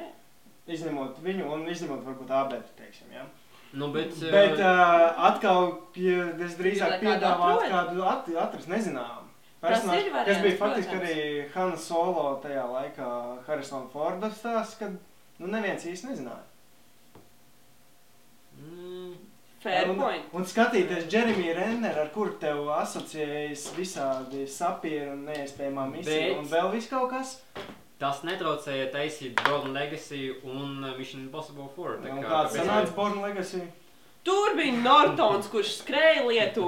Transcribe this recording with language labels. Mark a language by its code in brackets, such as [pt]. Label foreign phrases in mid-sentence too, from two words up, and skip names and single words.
[lv] Izņemot viņu un izņemot varbūt Abetu, teiksim, jā. Bet atkal, ja es drīzāk piedāvātu kādu atrast nezinām. Personāžu, kas bija faktiski arī Han Solo tajā laikā Harrison Forda stāsts, kad neviens īsti nezināja. [en] Fair point. [lv] Un skatīties Jeremy Renner, ar kuru tev asociējas visādi sapieri un neiespējamā misija un vēl viss kaut kas. Tas netraucēja taisīt Born Legacy un Mission Impossible 4. Un kāds sanāca Born Legacy? Tur bija Nortons, kurš skrēja lietu.